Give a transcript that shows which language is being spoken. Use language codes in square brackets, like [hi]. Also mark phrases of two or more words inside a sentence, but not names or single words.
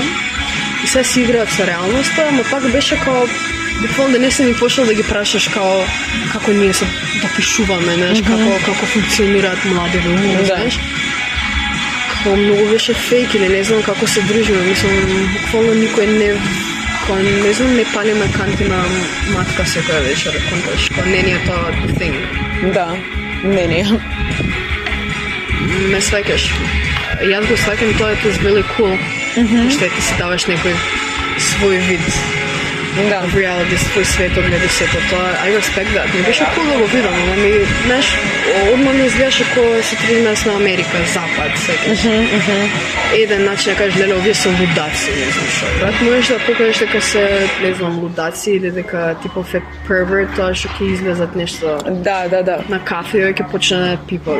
[mk] И сега си играат со реалноста, ама пак беше као, буквално да не си ни почнал да ги прашаш као, како ние се допишуваме, знаеш, како функционираат млади умови, знаеш. Како многу беше фейк или не знам како се дружиме, мислам, буквално никој не знам, не палиме канти на матка секоја вечер, конташ, не ни е тоа [en] the thing. [mk] Да, не ни е. Ме сваќаш. Јас го сваќам, тоа е [en] really cool, [mk] што ти си даваш некој свој вид. Да, в реалити, свој светоглед и сето тоа, [en] I respect that. [mk] Не беше cool да го видам, ама ми, знаеш, одма ми изгледаше кој се тргнал на Америка, Запад, секаш. Еден начин да кажеш, леле, овие се лудаци, не знам шо. Брат, можеш да покажеш дека се, не знам, лудаци или дека типов е pervert, тоа што ќе излезат нешто на кафе и ќе почне да пипа.